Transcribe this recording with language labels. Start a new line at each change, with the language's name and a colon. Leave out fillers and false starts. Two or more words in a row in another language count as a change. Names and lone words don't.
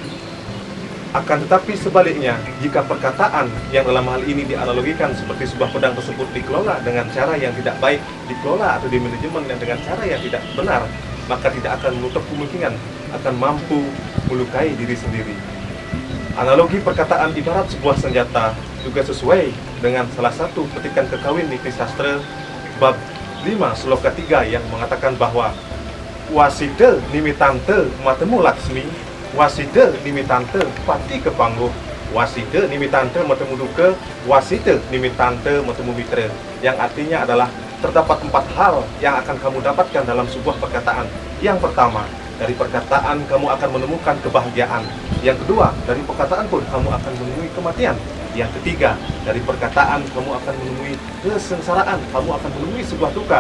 Indonesian: Akan tetapi sebaliknya, jika perkataan yang dalam hal ini dianalogikan seperti sebuah pedang tersebut dikelola dengan cara yang tidak baik, dikelola atau dimanajemen dengan cara yang tidak benar, maka tidak akan menutup kemungkinan akan mampu melukai diri sendiri. Analogi perkataan ibarat sebuah senjata juga sesuai dengan salah satu petikan kekawin Niti Sastra bab 5 sloka 3 yang mengatakan bahwa
Kawi: wasida nimitante matemu laksmi, wasida nimitante pati kepangguh, wasida nimitante matemu duka, wasida nimitante matemu mitra.
Indonesian: Yang artinya adalah terdapat 4 hal yang akan kamu dapatkan dalam sebuah perkataan. Yang pertama, dari perkataan kamu akan menemukan kebahagiaan. Yang kedua, dari perkataan pun kamu akan menemui kematian. Yang ketiga, dari perkataan kamu akan menemui kesengsaraan, kamu akan menemui sebuah duka.